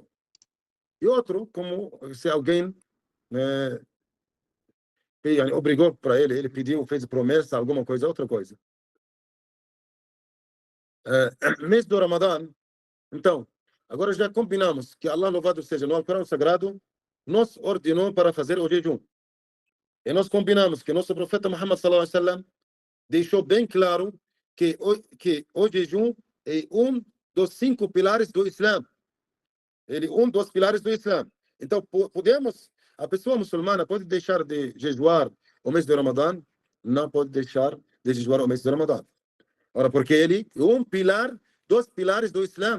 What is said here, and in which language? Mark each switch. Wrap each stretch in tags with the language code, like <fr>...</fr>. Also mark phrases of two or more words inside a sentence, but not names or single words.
<pt>E outro, como se alguém obrigou para ele pediu, fez promessa, alguma coisa, outra coisa. Mês do Ramadã, então, agora já combinamos que Allah, louvado seja, no Alcorão Sagrado, nos ordenou para fazer o jejum. E nós combinamos que nosso profeta Muhammad</pt> <ar>صلى الله عليه وسلم</ar> <pt>deixou bem claro que o jejum é um dos 5 pilares do Islã. Ele é um dos pilares do Islã. Então, a pessoa muçulmana pode deixar de jejuar o mês do Ramadã? Não pode deixar de jejuar o mês do Ramadã. Ora, porque ele é um pilar, 2 pilares do Islã.</pt>